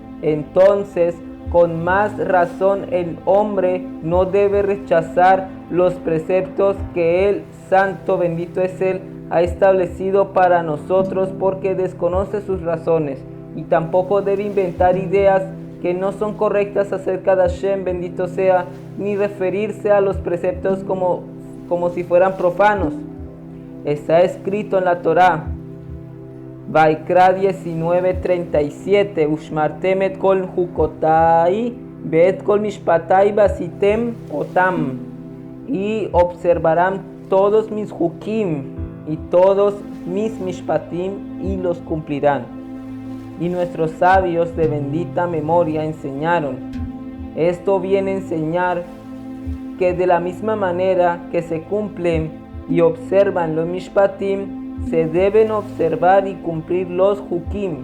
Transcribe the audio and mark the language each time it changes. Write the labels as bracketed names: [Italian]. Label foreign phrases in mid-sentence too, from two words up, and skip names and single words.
[Spanish] Entonces, con más razón, el hombre no debe rechazar los preceptos que el Santo, bendito es Él, ha establecido para nosotros, porque desconoce sus razones, y tampoco debe inventar ideas que no son correctas acerca de Hashem, bendito sea, ni referirse a los preceptos como si fueran profanos. Está escrito en la Torá, [Hebrew] Vaikra 19:37, ושמרתם את כל חקותי ואת כל משפטי ועשיתם אותם, [Spanish] y observarán todos mis hukim y todos mis mishpatim y los cumplirán. Y nuestros sabios de bendita memoria enseñaron. Esto viene a enseñar que de la misma manera que se cumplen y observan los mishpatim, se deben observar y cumplir los hukim.